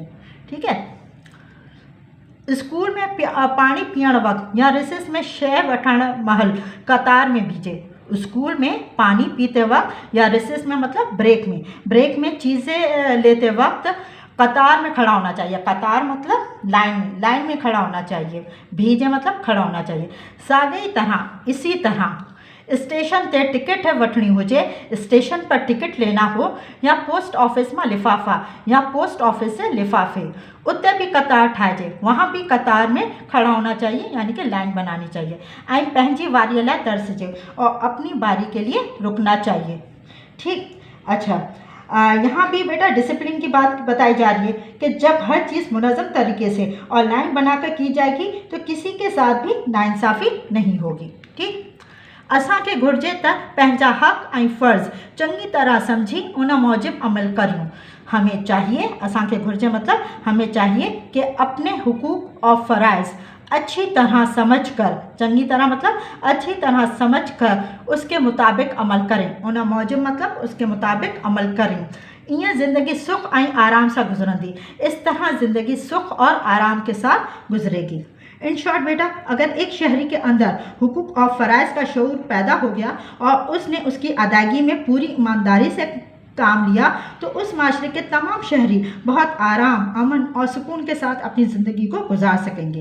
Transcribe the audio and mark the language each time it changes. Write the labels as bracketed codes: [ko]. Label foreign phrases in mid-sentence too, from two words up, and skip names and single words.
[ur] ٹھیک ہے. [sd] स्कूल में पानी पीअण वक्त या रिसेस में शइ वठण महल कतार में बीजे। [ur] اسکول میں پانی پیتے وقت یا ریسیس میں مطلب بریک میں چیزیں لیتے وقت قطار میں کھڑا ہونا چاہیے. قطار مطلب لائن میں کھڑا ہونا چاہیے۔ بھیجے مطلب کھڑا ہونا چاہیے. भीजे मतलब खड़ा होना चाहिए। [sd] साॻी तरह, इसी तरह स्टेशन ते टिकट वठणी हुजे, [ur] اسٹیشن پر ٹکٹ لینا ہو، یا پوسٹ آفس میں لفافہ یا پوسٹ آفس سے لفافے, [sd] उते भी कतार ठाहिजे, [ur] وہاں بھی قطار میں کھڑا ہونا چاہیے، یعنی کہ لائن بنانی چاہیے [sd] ऐं पंहिंजी वारीअ लाइ तरसजे [ur] اور اپنی باری کے لیے رکنا چاہیے. ठीक। اچھا، یہاں بھی بیٹا ڈسپلن کی بات بتائی جا رہی ہے کہ جب ہر چیز منظم طریقے سے اور لائن بنا کر کی جائے گی تو کسی کے ساتھ بھی ناانصافی نہیں ہوگی. ठीक। [sd] असांखे घुरिजे त पंहिंजा हक़ ऐं फ़र्ज़ चङी तरह समझी उन मूजिब अमल करूं। [ur] ہمیں چاہیے, [sd] असांखे घुरिजे [ur] مطلب ہمیں چاہیے کہ اپنے حقوق اور فرائض اچھی طرح سمجھ کر، چنگی طرح مطلب اچھی طرح سمجھ کر اس کے مطابق عمل کریں. [sd] उन मौजूद [ur] مطلب اس کے مطابق عمل کریں. [sd] ईअं ज़िंदगी सुख ऐं आराम से गुजरंदी। [ur] اس طرح زندگی سکھ اور آرام کے ساتھ گزرے گی. [en] in short [ur] بیٹا، اگر ایک شہری کے اندر حقوق اور فرائض کا شعور پیدا ہو گیا اور اس نے اس کی ادائیگی میں پوری ایمانداری سے کام لیا، تو اس معاشرے کے تمام شہری بہت آرام، امن اور سکون کے ساتھ اپنی زندگی کو گزار سکیں گے.